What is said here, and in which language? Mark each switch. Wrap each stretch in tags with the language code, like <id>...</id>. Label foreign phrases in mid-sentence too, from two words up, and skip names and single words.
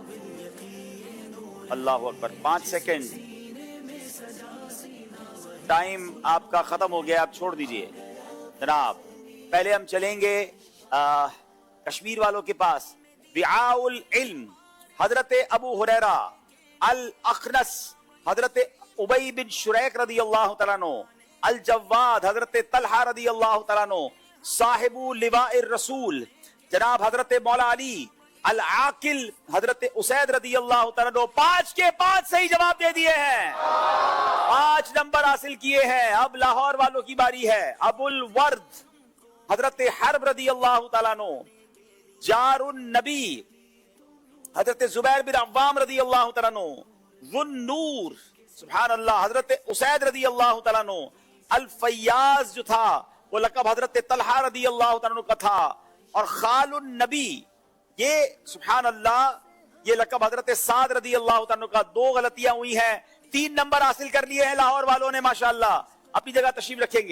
<ar>الله أكبر.</ar> <ur>5 سیکنڈ، ٹائم آپ کا ختم ہو گیا، آپ چھوڑ دیجیے. جناب پہلے ہم چلیں گے کشمیر والوں کے پاس.</ur> <ar>بياع العلم حضرت أبو هريرة الأخنس حضرت أبي بن شريق رضي الله تعالى عنه، الجواد حضرت طلحة رضي الله تعالى عنه, अल जवाद हजरत तलहा रदी अल्लाह तआला अन्हु, صاحب لواء الرسول جناب حضرت مولا علي، العاقل حضرت أسيد رضي الله تعالى عنه.</ar> <ur>5 کے 5 صحیح جواب دے دیے ہیں، 5 نمبر حاصل کیے ہیں. اب لاہور والوں کی باری ہے.</ur> <ar>أبو الورد حضرت حرب رضي الله تعالى عنه, جار النبي</ar> <ur>हजरत जुबैर बिन अव्वाम</ur> <ar>رضي الله تعالى عنه, ذو النور سبحان الله</ar> <ur>हजरत उसैद</ur> <ar>رضي الله تعالى عنه,</ar> <ur>الفیاض جو تھا وہ لقب हजरत तलहा</ur> <ar>رضي الله تعالى عنه</ar> <ur>کا تھا، اور</ur> <ar>خال النبي</ar> <ur>یہ سبحان اللہ یہ لقب हजरत साद</ur> <ar>رضي الله تعالى عنه</ar> <ur>کا. 2 غلطیاں ہوئی ہیں، 3 نمبر حاصل کر لیے ہیں لاہور والوں نے ماشاءاللہ. اپنی جگہ تشریف رکھیں گے.</ur>